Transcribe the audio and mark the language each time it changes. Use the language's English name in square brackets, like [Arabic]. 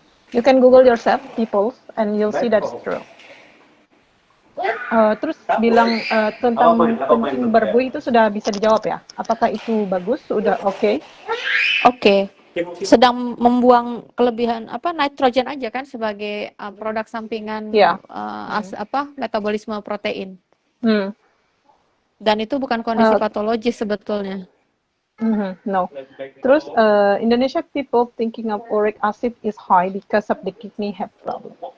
[English] You can Google yourself, people, and you'll see that's true. [Indonesian] Terus bilang tentang kencing berbuih itu sudah bisa dijawab ya? Apakah itu bagus? Sudah oke? Oke. Sedang membuang kelebihan nitrogen aja kan sebagai produk sampingan metabolisme protein. Dan itu bukan kondisi patologis sebetulnya. [English] No. Terus Indonesia people thinking of uric acid is high because of the kidney have problem.